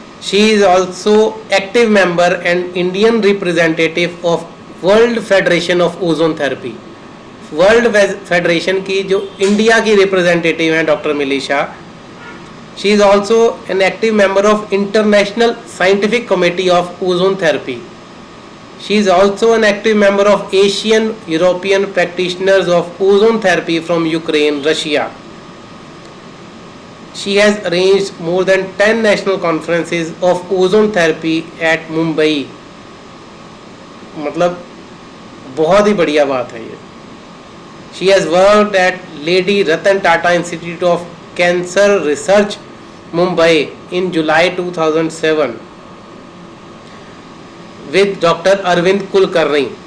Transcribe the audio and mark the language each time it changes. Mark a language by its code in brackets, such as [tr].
[en] She is also active member and Indian representative of World Federation of ozone therapy. [hi] World federation की जो India की representative हैं doctor milli Shah. [en] She is also an active member of international scientific committee of ozone therapy. She is also an active member of Asian European practitioners of ozone therapy from Ukraine, Russia. She has arranged more than 10 national conferences of ozone therapy at Mumbai. [hi] मतलब बहुत ही बढ़िया बात है ये। [en] She has worked at Lady Ratan Tata Institute of Cancer Research, Mumbai in July 2007. with Dr. Arvind Kulkarni.